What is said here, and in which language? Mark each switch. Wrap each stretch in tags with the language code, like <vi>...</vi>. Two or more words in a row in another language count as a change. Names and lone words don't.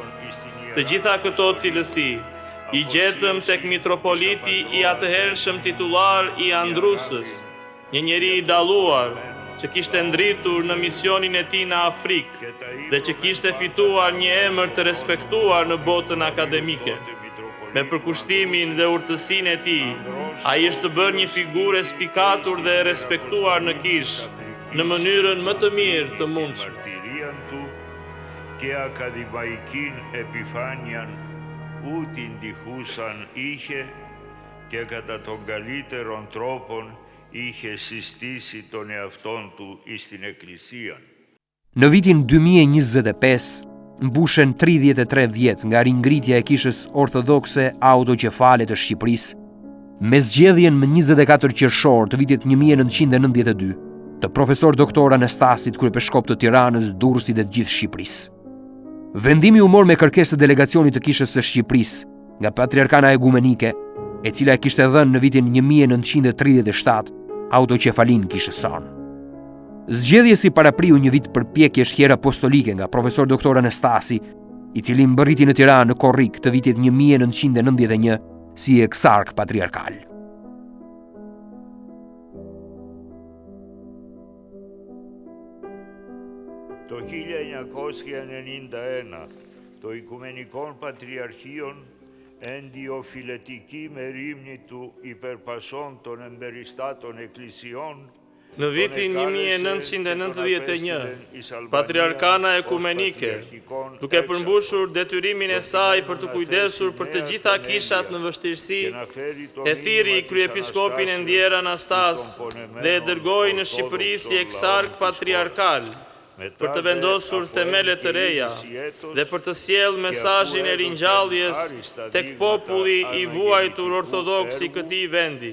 <sq>Të gjitha këto cilësi i gjetëm tek mitropoliti i atëhershëm titullar i Andrusës, një njeri i dalluar që kishte ndritur në misionin e tij në Afrikë dhe që kishte fituar një emër të respektuar në botën akademike. Me përkushtimin dhe urtësinë e tij, ai është bërë një figurë e spikatur dhe e respektuar në kishë, në mënyrën më të mirë të mundshme.</sq> <el>μαρτυρίαν του και ακαδημαϊκήν επιφάνειαν ού την τυχούσαν είχε και κατά των καλύτερων τρόπων είχε συστήσει τον εαυτόν του εις την Εκκλησίαν.</el> <sq>Në vitin 2025, mbushen 33 vjet nga ringritja e kishës ortodokse autoqefale të Shqipërisë, me zgjedhjen më 24 qershor të vitit 1992 të profesor doktor Anastasit, kryepeshkop të Tiranës, Durrësit dhe të gjithë Shqipërisë. Vendimi u mor me kërkesë të delegacionit të kishës së Shqipërisë nga Patriarkana Egumenike, e cila e kishte dhënë në vitin 1937 autoqefalin kishës son. Zgjedhjesi parapriu një vit përpjekjesh hier apostolike nga profesor doktor Anastasi, i cili mbërriti në Tiranë në korrik të vitit 1991 si eksark patriarkal.</sq> <el>Το 1991 το Οικουμενικόν Πατριαρχείον ενδιοφιλετική μερίμνη του υπερπασών των εμπεριστάτων εκκλησιών</el> <sq>Në vitin 1991, Patriarkana Ekumenike, duke përmbushur detyrimin e saj për të kujdesur për të gjitha kishat në vështirësi, e thiri kryepiskopin e Ndjer Anastas dhe e dërgoi në Shqipëri si eksark patriarkal për të vendosur themelet të reja dhe për të sjellë mesazhin e ringjalljes tek populli i vuajtur ortodoks i këtij vendi.</sq>